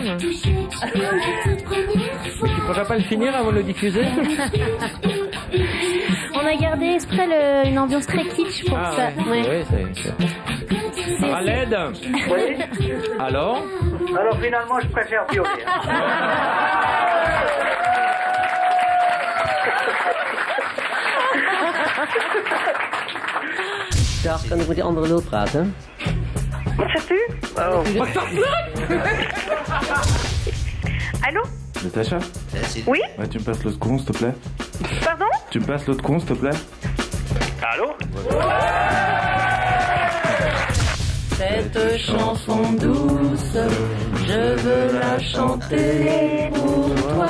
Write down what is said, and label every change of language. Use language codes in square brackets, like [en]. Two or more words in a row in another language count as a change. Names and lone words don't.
[fr] Mais tu pourrais pas le finir avant de le diffuser? On a gardé exprès une ambiance très kitsch pour ça. Ouais. Oui, c'est... Khaled. Oui. Alors Finalement, je préfère Violet. [nl] Dag, kan ik met die andere lul praten? Wat zegt u? [fr] Allô? Natacha? Oui? Ouais, tu me passes l'autre con, s'il te plaît? Pardon? Tu me passes l'autre con, s'il te plaît? Allô? Cette chanson douce, je veux la chanter pour toi.